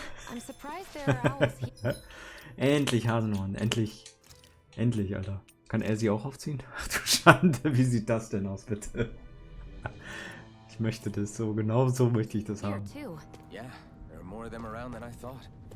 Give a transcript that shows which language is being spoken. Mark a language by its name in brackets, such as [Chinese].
[English] I'm surprised there are owls here. [German] Endlich Hasenohren, endlich. Endlich, Alter. Kann er sie auch aufziehen? Ach du Schande, wie sieht das denn aus, bitte? Ich möchte das so, genau so möchte ich das haben. [English] Yeah, there are more of them around than I thought.